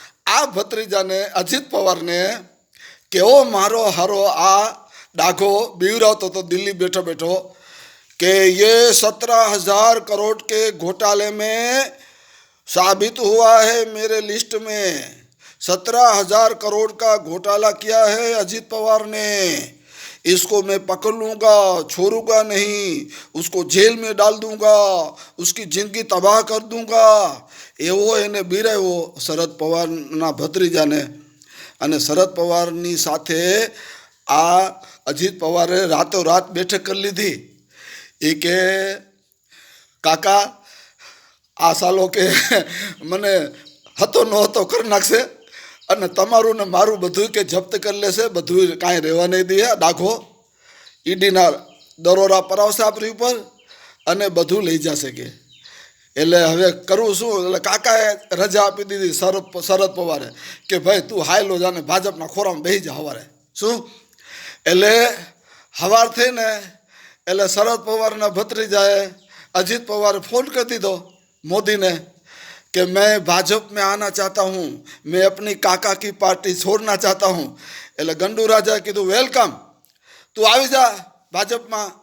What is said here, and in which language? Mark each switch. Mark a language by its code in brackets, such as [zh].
[gu] આ ભત્રીજાને અજીત પવારને કેવો મારો હારો આ ડાઘો બીવરાવતો હતો દિલ્હી બેઠો બેઠો [hi] कि ये 17,000 करोड़ के घोटाले में साबित हुआ है मेरे लिस्ट में 17,000 करोड़ का घोटाला किया है अजीत पवार ने. इसको मैं पकड़ लूँगा, छोड़ूंगा नहीं, उसको जेल में डाल दूँगा, उसकी ज़िंदगी तबाह कर दूँगा. [gu] એવો એને બીરાવ્યો શરદ પવારના ભત્રીજાને. અને શરદ પવારની સાથે આ અજીત પવારે રાતોરાત બેઠક કરી લીધી. એ કે કાકા આ સાલો કે મને હતો ન હતો કરી નાખશે અને તમારું ને મારું બધું કે જપ્ત કરી લેશે, બધું કાંઈ રહેવા નહીં દે. ડાઘો ઈડીના દરોડા પરાવશે આપણી ઉપર અને બધું લઈ જશે કે. એટલે હવે કરવું શું? એટલે કાકાએ રજા આપી દીધી શરદ પવારે કે ભાઈ તું હાયલો જાને ભાજપના ખોરામાં બેસી જા સવારે. શું એટલે સવાર થઈને એટલે શરદ પવારના ભત્રીજાએ [hi] अजीत पवार फोन कर दी दो मोदी ने कि मैं भाजपा में आना चाहता हूँ, मैं अपनी काका की पार्टी छोड़ना चाहता हूँ. [gu] એટલે ગંડુ રાજાએ કીધું વેલકમ, તું આવી જા ભાજપમાં,